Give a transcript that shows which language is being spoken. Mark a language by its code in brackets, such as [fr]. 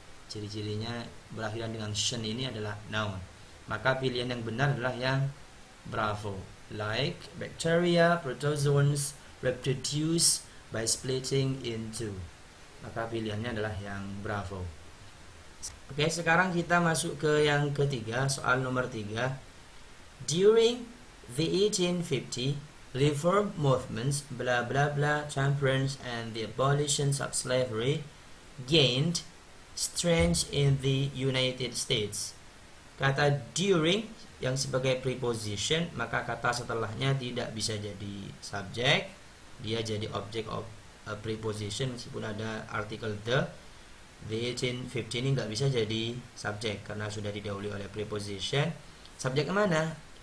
[id] Ciri-cirinya berakhiran dengan tion ini adalah noun. Maka pilihan yang benar adalah yang bravo. [en] Like bacteria, protozoans reproduce by splitting into. [id] Maka pilihannya adalah yang bravo. Oke, sekarang kita masuk ke yang ketiga, soal nomor 3. [en] During the 1850 reform movements, blah blah blah, temperance and the abolition of slavery gained strength in the United States. [id] Kata during yang sebagai preposition, maka kata setelahnya tidak bisa jadi subjek, dia jadi object of a preposition meskipun ada artikel the. The 1850 ini nggak bisa jadi subjek karena sudah didahului oleh preposition. Subjek mana?